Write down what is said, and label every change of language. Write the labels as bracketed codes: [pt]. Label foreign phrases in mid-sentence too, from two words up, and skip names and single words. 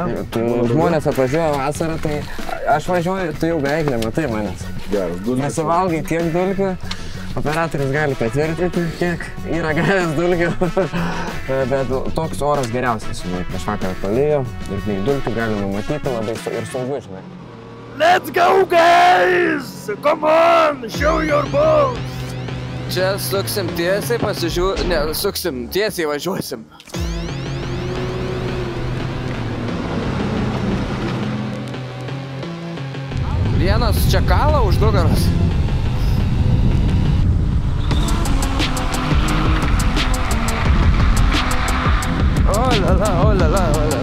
[lt] Žmonės atvažiuoja vasarą, tai aš važiuoju, tu jau beveik nematai manęs. Geras, dulkių. Nesuvalgai tiek dulkių, operatorius gali patvirtinti, kiek yra gavęs dulkių. Bet toks oras geriausias, žinai, prieš vakarą palėjo, ir dulkių galima matyti labai ir saugu, žinai. [en] Let's go, guys! Come on, show your balls! [lt] Čia suksim tiesiai, suksim tiesiai, važiuosim. Vienas čia kala už nugaros. O la la.